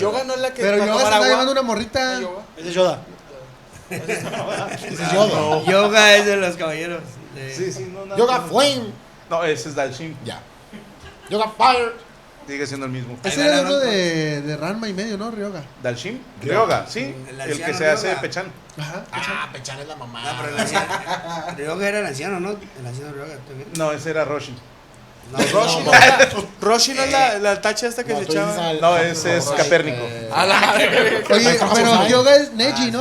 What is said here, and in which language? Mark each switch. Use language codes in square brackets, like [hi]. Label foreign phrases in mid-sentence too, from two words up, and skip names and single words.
[es] Yoga no es la que pero Yoga se está llevando una morrita. Ese es Yoda. Ese es Yoda. Yoga es de los caballeros. Sí, no. Yoga Flame. No, ese es Dalshin. Ya. Yoga Fire. Sigue siendo el mismo. Ese era uno de Ranma y medio, ¿no? Ryoga. ¿Dalshin? Ryoga, sí. El que se hace Pechan. Ajá. Pechan es la mamá. No, pero el anciano. Ryoga era el anciano, ¿no? El anciano Ryoga. No, ese era Roshin. Roshi no es la tacha esta que se echaba. No, ese es Capérnico. Oye, pero Ryoga es Neji, ¿no?